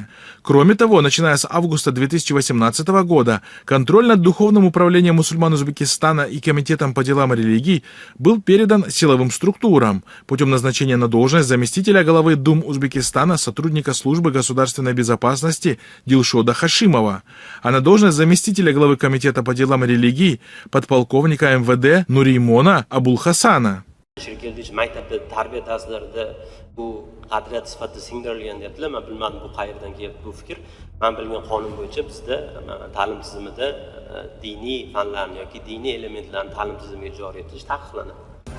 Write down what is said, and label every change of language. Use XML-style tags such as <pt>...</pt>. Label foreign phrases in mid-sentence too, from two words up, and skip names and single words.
<ru>Кроме того, начиная с августа 2018 года контроль над духовным управлением мусульман Узбекистана и Комитетом по делам религий был передан силовым структурам путем назначения на должность заместителя главы Дум Узбекистана, сотрудника службы государственной безопасности Дилшода Хашимова, а на должность заместителя главы Комитета по делам религий подполковника МВД Нуримона Абулхасана.</ru> <uz>Bu qadriyat sifatida singdirilgan deyaptilar. Men bilmadim bu qayerdan keldi bu fikr. Men bilgan qonun bo'yicha bizda ta'lim tizimida diniy fanlarni yoki diniy elementlarni ta'lim tizimiga joriy etish taqiqlanadi.</uz>